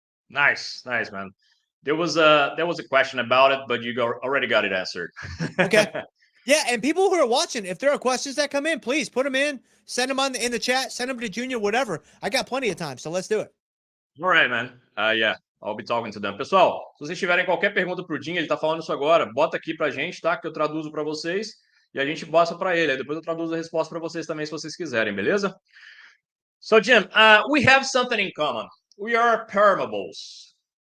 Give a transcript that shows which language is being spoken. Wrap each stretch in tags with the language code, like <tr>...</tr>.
<en>Nice, man. There was a question about it, but already got it answered. Okay. Yeah, and people who are watching, if there are questions that come in, please put them in, send them in the chat, send them to Junior, whatever. I got plenty of time, so let's do it. All right, man. Yeah, I'll be talking to them.</en> <pt>Pessoal, se vocês tiverem qualquer pergunta pro Jim, ele tá falando isso agora, bota aqui pra gente, tá? Que eu traduzo para vocês e a gente passa para ele. Aí depois eu traduzo a resposta para vocês também, se vocês quiserem, beleza?</pt> <en>So, Jim, we have something in common. We are permables.</en>